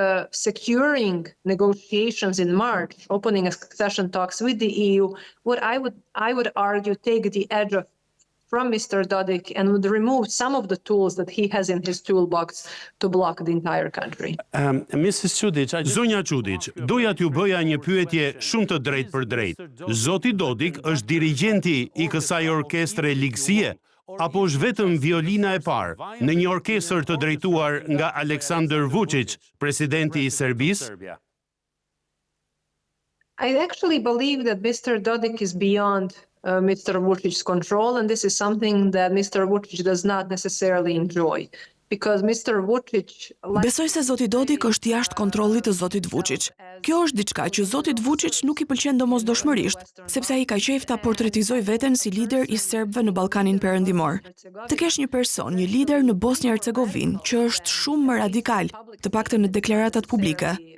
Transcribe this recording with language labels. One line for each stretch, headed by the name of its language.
English: Securing negotiations in March, opening accession talks with the EU, what I would argue take the edge from Mr. Dodik and would remove some of the tools that he has in his toolbox to block the entire country. Mrs.
Albanian: Čudić, zonja Čudić, doja t'ju bëja një pyetje shumë të drejtë për drejtë. Zoti Dodik është dirigjenti i kësaj orkestre ligësie, apo është vetëm violina e parë në një orkestër të drejtuar nga Aleksandar Vučić, presidenti i Serbisë?
English: I actually believe that Mr. Dodik is beyond Mr. Vučić's control, and this is something that Mr. Vučić does not necessarily enjoy. Because Mr. Vučić...
Albanian: Besoj se zoti Dodik është jashtë kontrollit të zotit Vučić. Kjo është diçka që zotit Vučić nuk i pëlqen domosdoshmërisht, sepse ai ka qejf ta portretizoj veten si lider i serbëve në Ballkanin Perëndimor. Të kesh një person, një lider në Bosnjë-Hercegovinë që është shumë më radikal, të paktën në deklaratat publike.